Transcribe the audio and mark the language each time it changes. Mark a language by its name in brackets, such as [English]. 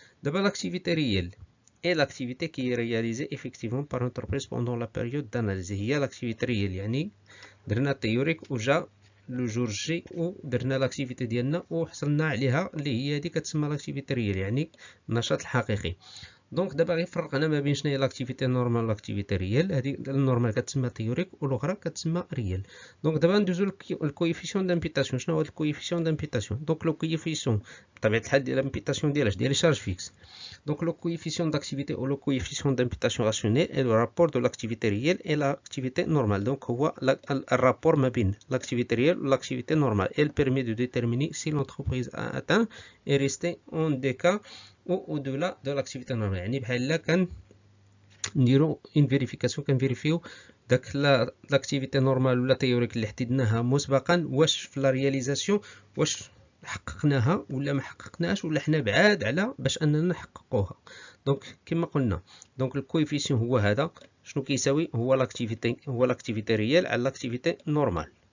[Arabic] دابا لاكتيفيتي ريال [French] et l'activité qui est réalisée effectivement par l'entreprise pendant la période d'analyse [Arabic] هي l'activité ريال يعني درنا التيوريك وجا لو جور جي ودرنا لاكتيفيتي ديالنا وحصلنا عليها اللي هي هذه كتسمى لاكتيفيتي ريال يعني النشاط الحقيقي. دونك دابا غير فرقنا ما بين شنو هي لاكتيفيتي نورمال ولاكتيفيتي ريال. هذه النورمال كتسمى تيوريك والاخرى كتسمى ريال. دونك دابا ندوزو للكويفيسيون دامبيتاسيون. شنو هو الكويفيسيون دامبيتاسيون؟ دونك لو كويفيسيون بطبيعه الحال ديال لامبيتاسيون ديال لي شارج فيكس. [French] Donc le coefficient d'activité ou le coefficient d'imputation rationnelle est le rapport de l'activité réelle et l'activité normale. Donc هو le rapport ما بين l'activité réelle ou l'activité normale. Elle permet de déterminer si l'entreprise a atteint et resté en décalage ou au-delà de l'activité normale. [Arabic] يعني بحال لا كان نديرو une vérification كنفيريفيو داك l'activité normale ولا تيوريك اللي حددناها مسبقا واش في لا رياليزاسيون واش حققناها ولا ما حققناهاش ولا حنا بعاد على باش اننا نحققوها. دونك كما قلنا دونك الكويفيسيون هو هذا شنو كيساوي هو لاكتيفيتي ريال على لاكتيفيتي نورمال.